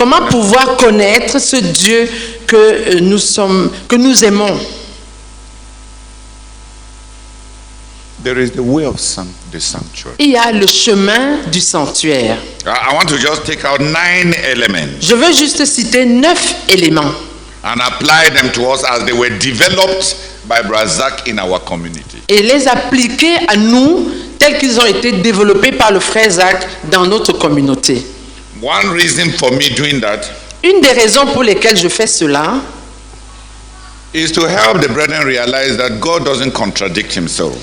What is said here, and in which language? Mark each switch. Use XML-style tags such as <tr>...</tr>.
<fr>pouvoir connaître ce Dieu que nous aimons?</fr> <en>There is the way of the sanctuary.</en> <fr>Il y a le chemin du sanctuaire.</fr> <en>I want to just take out 9 elements</en> <fr>Je veux juste citer 9 éléments</fr> <en>and apply them to us as they were developed by Brazak in our community.</en> <fr>et les appliquer à nous tels qu'ils ont été développés par le frère Zach dans notre communauté.</fr> <en>One reason for me doing that</en> <fr>Une des raisons pour lesquelles je fais cela,</fr> <en>is to help the brethren realize that God doesn't contradict himself.</en>